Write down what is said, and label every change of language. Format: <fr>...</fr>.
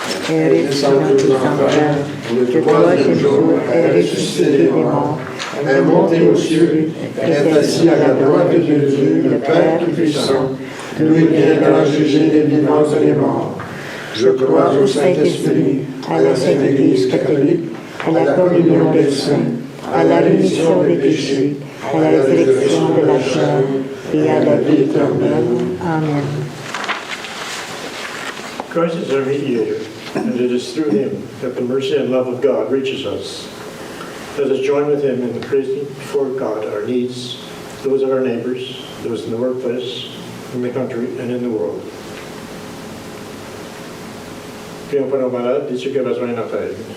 <fr>est descendu aux enfers, le troisième jour est ressuscité des morts, est monté aux cieux, est assis à la droite de Dieu, le Père Tout-Puissant, lui viendra juger les vivants et les morts. Je crois au Saint-Esprit, à la Sainte Église catholique, à la communion des saints, à la rémission des péchés, à la résurrection de la chair et à la vie éternelle. Amen.</fr> <en>Christ is our mediator, and it is through him that the mercy and love of God reaches us. Let us join with him in praising before God our needs, those of our neighbors, those in the workplace, in the country, and in the world.</en> <fr>Prions pour nos malades et ceux qui ont besoin de notre aide.</fr>